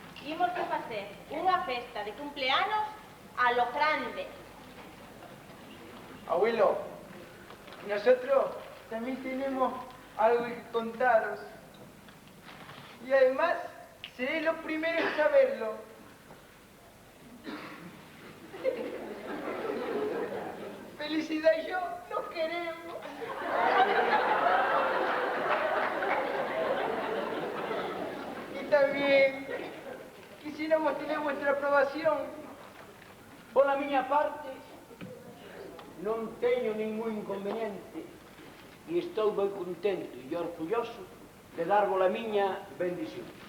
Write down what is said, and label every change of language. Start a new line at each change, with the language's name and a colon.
Galician: Imos que facer unha festa de cumpleanos
Spanish: a lo grande. Abuelo, nosotros también tenemos algo que contaros. Y además, seréis los primeros en saberlo. Frida y yo nos queremos. Y también quisiéramos tener vuestra aprobación. Por la
Galician: miña parte, non teño ningún inconveniente e estou moi contento e orgulloso de darvos a miña bendición.